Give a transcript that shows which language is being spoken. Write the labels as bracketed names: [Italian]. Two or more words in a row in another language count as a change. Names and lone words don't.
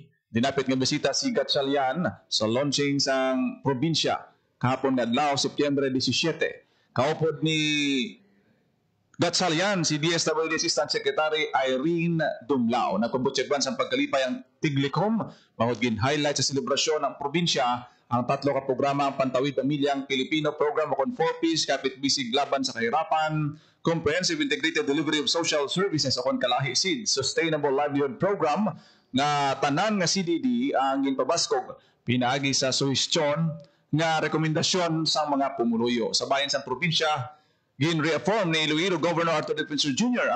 [Hiligaynon] Dinapit nga bisita si Gatchalian sa launching sang probinsya kahapon nga adlaw Setyembre 17. Kaupod ni Gatchalian, si DSWD Assistant Secretary Irene Dumlao. Nagpabutsyagban sa pagkalipay ang Tiglikom. Mahugin highlight sa selebrasyon ng probinsya ang 3 ka programa ang Pantawid Pamilyang Pilipino Program o 4Ps, Kapit Bisig Laban sa Kahirapan, Comprehensive Integrated Delivery of Social Services o Kalahi SID, Sustainable Livelihood Program nga tanan nga CDD ang ginpabaskog pinaagi sa suhestyon nga rekomendasyon sa mga pumuluyo. Sa bayan sa probinsya, gin-reaffirm ni Iloilo Governor Arthur Defensor Jr.